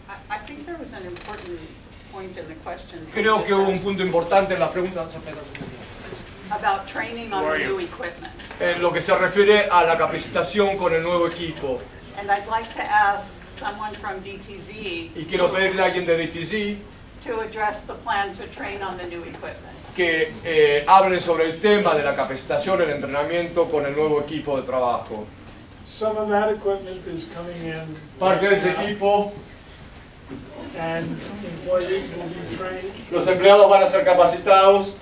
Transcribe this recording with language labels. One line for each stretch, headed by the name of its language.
English: I think there was an important point in the question.
Spanish: Creo que hubo un punto importante en la pregunta
English: About training on the new equipment.
Spanish: en lo que se refiere a la capacitación con el nuevo equipo.
English: And I'd like to ask someone from DTZ
Spanish: Y quiero pedirle a alguien de DTC
English: to address the plan to train on the new equipment.
Spanish: que hablen sobre el tema de la capacitación, el entrenamiento con el nuevo equipo de trabajo.
English: Some of that equipment is coming in.
Spanish: Parte de
English: right
Spanish: ese
English: now,
Spanish: equipo,
English: And employees will be trained
Spanish: los empleados van a ser capacitados